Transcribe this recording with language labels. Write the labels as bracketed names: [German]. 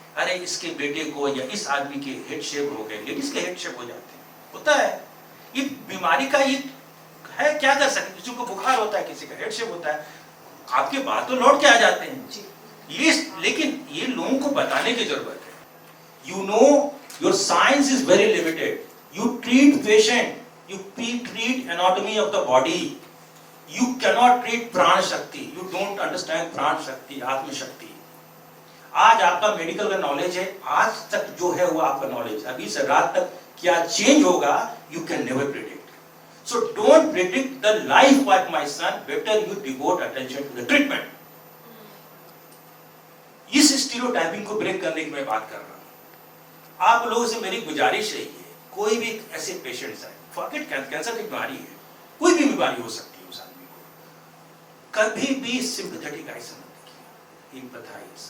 [Hindi] अरे इसके बेटे को या इस आदमी के हेड शेप हो गए, लेडीज के हेड शेप हो जाते हैं, होता है। ये बीमारी का ये है, क्या कर सकते? किसी को बुखार होता है, किसी का हेड शेप होता है, आपके बाल तो लौट के आ जाते हैं। ये लेकिन ये लोगों को बताने की जरूरत है। [English] You know your science is very limited. You treat patient, you treat anatomy of the body, you cannot treat prana shakti, you don't understand prana shakti, atma shakti. [Hindi] आज आपका मेडिकल का नॉलेज है, आज तक जो है वो आपका नॉलेज, अभी से रात तक क्या चेंज होगा [English] you can never predict. So don't predict the life of my son, better you devote attention to the treatment. [Hindi] इस स्टीरियोटाइपिंग को ब्रेक करने की मैं बात कर रहा हूं। आप लोगों से मेरी गुजारिश है, कोई भी ऐसे पेशेंट्स आए, फॉरगेट कैंसर की बीमारी है, कोई भी बीमारी हो सकती है उस आदमी को, कभी भी सिंपैथेटिक आई समझ देखिए, एम्पैथाइज।